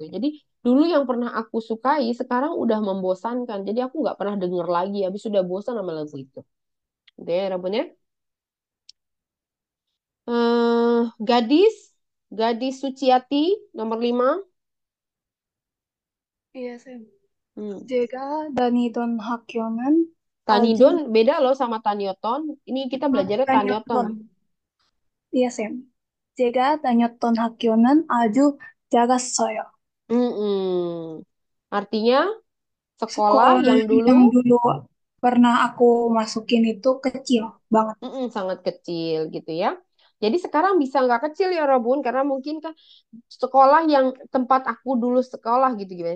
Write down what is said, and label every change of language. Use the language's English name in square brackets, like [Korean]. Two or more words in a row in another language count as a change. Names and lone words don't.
[Indonesian] Jadi dulu yang pernah aku sukai sekarang udah membosankan. Jadi aku nggak pernah denger lagi. Habis sudah bosan sama lagu itu. Gitu ya, Rabun ya. Gadis, Gadis Suciati nomor 5. Iya, saya. Hmm. [Korean] 제가 다니던 학교는 아주 [Indonesian] Tanidon beda loh sama Tanyoton. Ini kita belajarnya Tanyoton. [Korean] 다녔던, iya, Sam. 제가 다녔던 학교는 아주 작았어요. [Indonesian] Mm-mm. Artinya sekolah Sekolah yang dulu yang dulu pernah aku masukin itu kecil banget. sangat kecil gitu ya. Jadi sekarang bisa nggak kecil ya Robun karena mungkin kan sekolah yang tempat aku dulu sekolah gitu gimana?